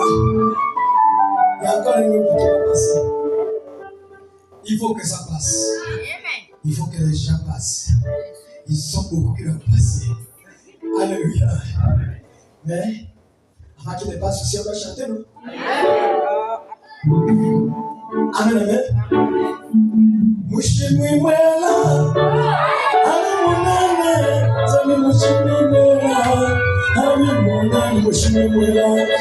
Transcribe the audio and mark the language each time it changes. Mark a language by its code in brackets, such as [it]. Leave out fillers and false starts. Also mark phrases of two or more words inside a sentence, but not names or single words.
[fr] Il y a encore une autre qui va passer. Il faut que ça passe. Il faut que les gens passent. Ils sont beaucoup qui vont passer. Alléluia. Mais, avant qu'il ne passe aussi, on va chanter, non? Amen, amen. [lua] Mushimi mwela, alimunene, zami mushimi mwela, alimunene, mushimi mwela.